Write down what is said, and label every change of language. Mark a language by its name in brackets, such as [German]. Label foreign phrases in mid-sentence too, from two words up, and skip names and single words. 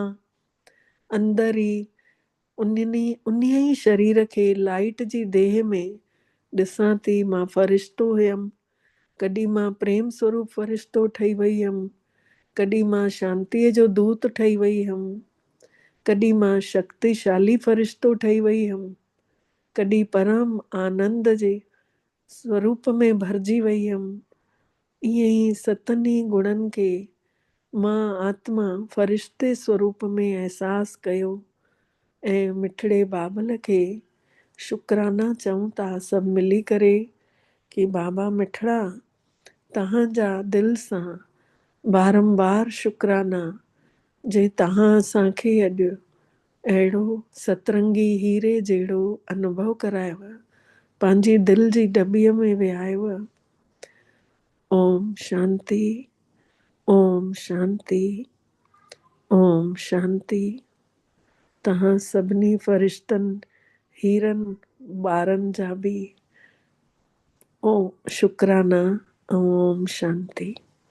[Sindhi] अंदरि ई उन ई शरीर खे लाइट जी देह में ॾिसां थी। मां फ़रिश्तो हुयमि, कॾहिं मां प्रेम स्वरूप फ़रिश्तो ठही वई हुयमि, कॾहिं मां शांतीअ जो दूत ठही वई हुयमि, कॾहिं मां शक्तिशाली फ़रिश्तो ठही वई हुयमि, कॾहिं परम आनंद जे स्वरूप में भरिजी वई हुयमि। ईअं ई 7 गुणनि खे मां आत्मा फ़रिश्ते स्वरूप में अहसासु कयो। ऐं मिठड़े बाबल खे शुकराना चऊं था सभु मिली करे कि बाबा मिठड़ा, तव्हांजा दिलि सां बारंबार शुकराना जे तव्हां असांखे अॼु अहिड़ो सतरंगी हीरे जहिड़ो अनुभव करायव, पंहिंजी दिलि जी डॿीअ में विहायव। ओम शांति, ओम शांति, ओम शांति। तव्हां सभिनी फ़रिश्तनि, हीरनि ॿारनि जा बि ओम शुकराना, ओम शांति।